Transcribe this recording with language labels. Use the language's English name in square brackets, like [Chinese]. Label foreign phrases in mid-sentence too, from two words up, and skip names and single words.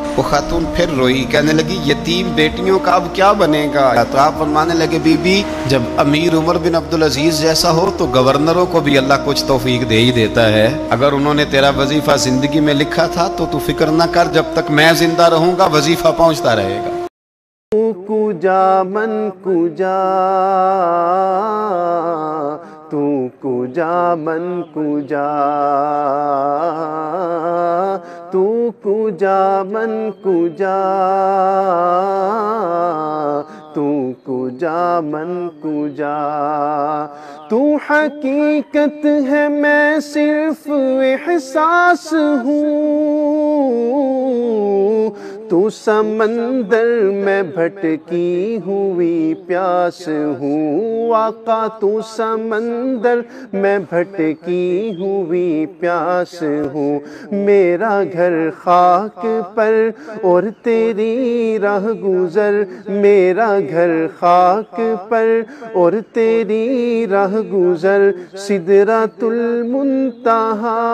[Urdu] وہ خاتون پھر روئی، کہنے لگی یتیم بیٹیوں کا اب کیا بنے گا؟ تو آپ فرمانے لگے بی بی جب امیر عمر بن عبدالعزیز جیسا ہو تو گورنروں کو بھی اللہ کچھ توفیق دے ہی دیتا ہے۔ اگر انہوں نے تیرا وظیفہ زندگی میں لکھا تھا تو فکر نہ کر، جب تک میں زندہ رہوں گا وظیفہ پہنچتا رہے گا۔ [Persian] کجا من کجا تو کجا من کجا تو کجا من کجا تو کجا من کجا تو [Urdu] حقیقت ہے میں صرف احساس ہوں تو سمندر میں بھٹکی ہوئی پیاس ہوں آقا تو سمندر میں بھٹکی ہوئی پیاس ہوں میرا گھر خاک پر اور تیری راہ گزر میرا گھر خاک پر اور تیری راہ گزر سدرۃ المنتہا